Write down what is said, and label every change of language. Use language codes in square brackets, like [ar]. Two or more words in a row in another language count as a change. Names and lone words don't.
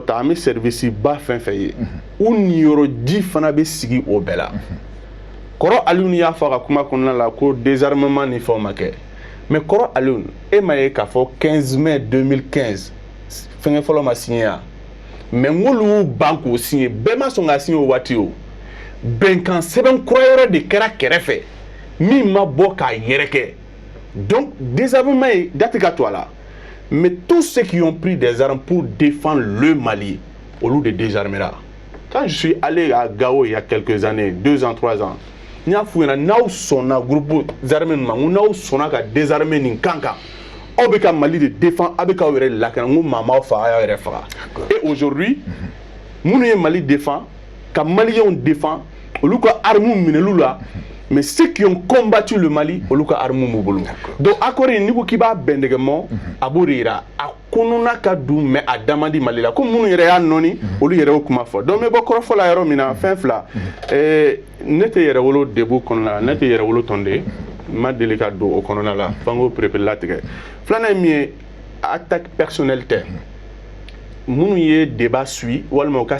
[bm] ta an bɛ service ba fɛn fɛn ye u niyɔrɔji fana bɛ sigi o bɛɛ la kɔrɔ Aliyu y'a fɔ a ka kuma kɔnɔna la ko désarmement ni fɛnw ma kɛ mais kɔrɔ Aliyu e ma ye k'a fɔ 15 mai 2015 fɛngɛ fɔlɔ ma signé ya mais n'olu ban k'o signé bɛɛ ma sɔn ka signé o waati o bɛnkan sɛbɛn kura yɔrɔ de kɛra kɛrɛfɛ min ma bɔ k'a yɛrɛkɛ donc désarmement ye date ka to a la [fr] mais tous ceux qui ont pris des armes pour défendre le Mali [bm] olu de désarmera [fr] quand je suis allé à Gao il y a quelques années 2 ans 3 ans [bm] n y'a f'u ɲɛna n'aw sɔnna [fr] groupe armé [bm] ma n ko n'aw sɔnna ka désarmer nin kan kan aw bɛ ka Mali de défend aw bɛ k'aw yɛrɛ lakana n ko maa m'aw faga a y'aw yɛrɛ faga [fr] et aujourd'hui [bm] minnu ye Mali défend ka Maliens défend olu ka armes minɛlu la [fr] mais ceux qui ont combattu le Mali [bm] olu ka armes m'u bolo donc accord in n'i ko k'i b'a bɛn dɛgɛmɔ a b'o de yira a kɔnɔna ka dun mais a da man di Mali la comme minnu yɛrɛ y'a nɔni olu yɛrɛ y'o kuma fɔ donc n bɛ bɔ kɔrɔfɔ la yɔrɔ min na fɛn fila ne tɛ yɛrɛwolo debu kɔnɔna la ne tɛ yɛrɛwolo tɔnden n ma deli ka don o kɔnɔna la f'an k'o perepere latigɛ filanan ye min ye [fr] attaque personnelle [bm] tɛ minnu ye [fr] débat suit [bm] walima u ka